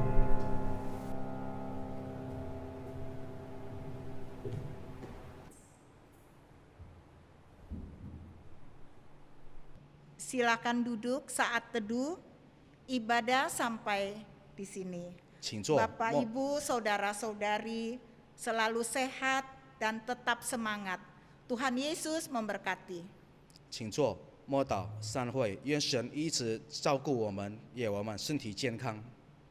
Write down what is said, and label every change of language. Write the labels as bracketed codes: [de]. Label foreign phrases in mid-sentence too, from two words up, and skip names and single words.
[id] Silakan duduk saat teduh ibadah sampai di sini. [zh] 请坐。 [id] Bapak, Ibu, saudara-saudari selalu sehat dan tetap semangat. Tuhan Yesus memberkati. [zh] 请坐，默祷，散会。愿神一直照顾我们，也我们身体健康。